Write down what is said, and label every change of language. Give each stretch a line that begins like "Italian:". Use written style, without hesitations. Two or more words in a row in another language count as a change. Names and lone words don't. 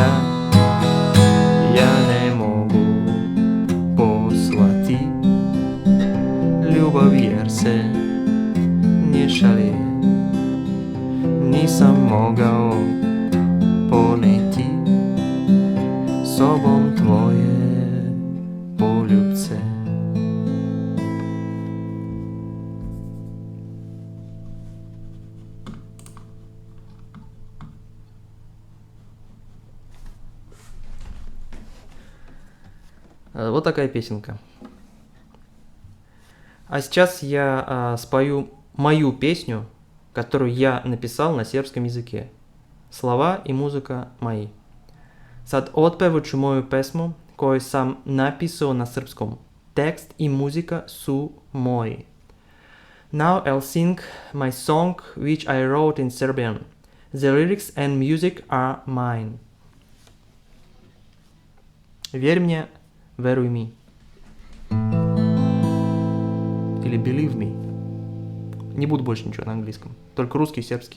Serbian: Ja ne mogu poslati ljubav jer se ne šalje. Nisam mogao poneti sobom tvoje poljubce.
Russian: Вот такая песенка. А сейчас я спою мою песню, которую я написал на сербском языке. Слова и музыка мои.
Serbian: Sad otpevaću moju pesmu koju sam napisao na srpskom. Tekst i muzika su moji.
English: Now I'll sing my song which I wrote in Serbian. The lyrics and music are mine.
Russian: Верь мне,
Serbian: веруй ми.
Russian: Или
English: believe me.
Russian: Не буду больше ничего на английском. Только русский и сербский.